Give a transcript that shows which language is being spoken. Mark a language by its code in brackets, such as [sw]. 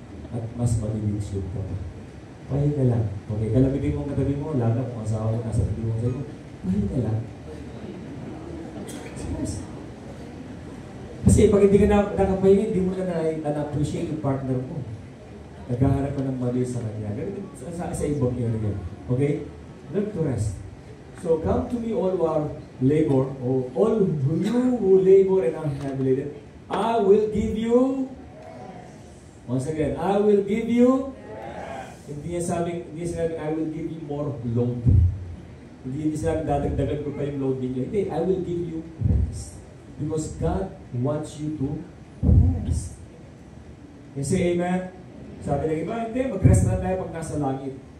[tl] At mas malilisod ka pa. Pahinga lang. Okay, kalamitin mo ang katabi mo, lalo kung asawa mo nasa tabi mo sa'yo. Pahinga lang. Kasi pag hindi ka nakapahinga, hindi mo na-appreciate yung partner mo. Naghahanap ka ng mali sa kanya. Ganun sa ibang area. Okay? [en] Learn to rest. So come to me all who are labor, or all you who labor and are heavy laden. I will give you, once again, I will give you, [tl] hindi sinabing, [en] I will give you more load. [tl] Hindi sinabing dadagdagan ko pa yung load ninyo. Hindi, [en] I will give you rest. Because God wants you to rest. [tl] Kasi amen? Sabi ng iba, hindi, mag-rest na tayo pag nasa langit.